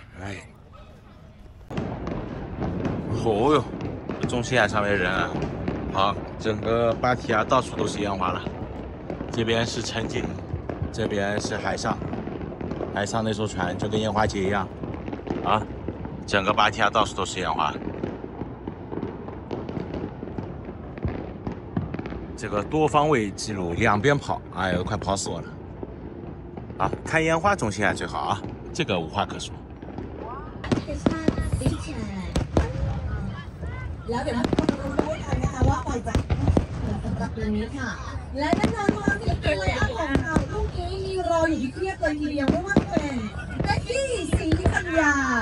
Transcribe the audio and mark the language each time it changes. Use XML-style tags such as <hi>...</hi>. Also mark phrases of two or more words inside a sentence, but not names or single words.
<zh>哎，哦哟，中心海上面人啊，好，整个芭提雅到处都是烟花了，这边是城景，这边是海上那艘船就跟烟花节一样，啊，整个芭提雅到处都是烟花。这个多方位记录，两边跑，哎呦，快跑死我了！啊，看烟花中心海最好啊，这个无话可说。</zh> <th>แล้วเดี๋ยวเราดูกันนะคะว่าปล่อยจากสำหรับเดือนนี้ค่ะและแน่นอนว่าสิ่งที่ไลฟ์ของเราลูกนี้มีรออยู่ที่เพียบเลยทีเดียวไม่ว่าจะเป็นเบกกี้ศรีปัญญา</th>